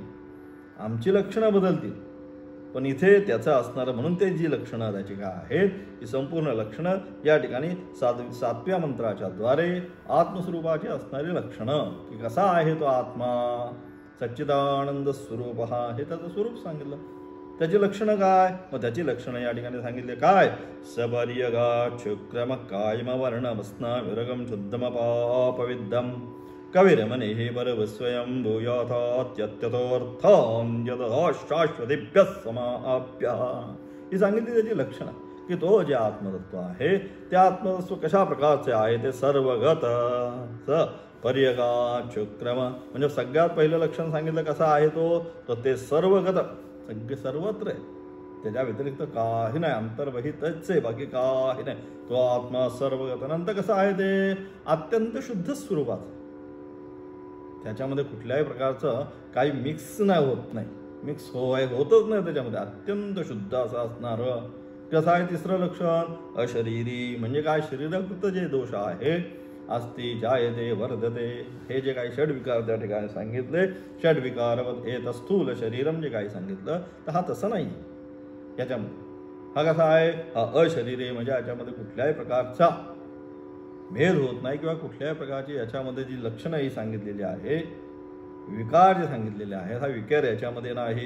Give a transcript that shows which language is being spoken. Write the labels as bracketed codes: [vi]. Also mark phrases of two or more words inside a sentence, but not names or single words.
[mr] आमची लक्षणं बदलतील पण इथे त्याचं असणारं, म्हणून ते जी लक्षणं त्याची काय आहेत ही संपूर्ण लक्षणं या ठिकाणी 7व्या मंत्राच्या द्वारे आत्मस्वरूपाची असणारी लक्षणं, की कसा आहे तो आत्मा, सच्चिदानंद स्वरूप हा, हे त्याचं स्वरूप सांगितलं. त्याची लक्षणं काय, मग त्याची लक्षणं या ठिकाणी सांगितले काय, [sa] सबर्यगा शुक्रम कायम वर्णमस्ना विरगम शुद्धम पापविद्धम कविरमने परवस्वयं भूयाथात्यत्यथोर्थां यदशाश्वतेभ्यः समाप्य, [mr] ही सांगितली त्याची लक्षणं, की तो जे आत्मतत्व आहे ते आत्मतत्व कशा प्रकारचे आहे, ते सर्वगत [sa] पर्यगात शुक्रम, [mr] म्हणजे सगळ्यात पहिलं लक्षण सांगितलं कसं आहे तो, तर ते सर्वगत, सगळे सर्वत्र आहे, त्याच्या व्यतिरिक्त काही नाही, अंतर्बहितच आहे, बाकी काही नाही, तो आत्मा सर्वगत. नंतर कसं आहे ते अत्यंत शुद्ध स्वरूपाचं, त्याच्यामध्ये कुठल्याही प्रकारचं काही मिक्स नाही होत, नाही मिक्स होतच नाही त्याच्यामध्ये, अत्यंत शुद्ध असं असणारं. कसं आहे तिसरं लक्षण, अशरीरी, म्हणजे काय शरीराकृत जे दोष आहे, [sa] अस्ति जायते वर्धते, [mr] हे जे काही षड्विकार त्या ठिकाणी सांगितले, [sa] षड्विकारवत एत स्थूल शरीरम [mr] जे काही सांगितलं, तर हा तसं नाही याच्यामध्ये. हा कसा आहे, हा अशरीरे, म्हणजे याच्यामध्ये कुठल्याही प्रकारचा भेद होत नाही किंवा कुठल्याही प्रकारची याच्यामध्ये जी लक्षणं ही सांगितलेली आहे, विकार जे सांगितलेले आहेत, हा विकार याच्यामध्ये नाही.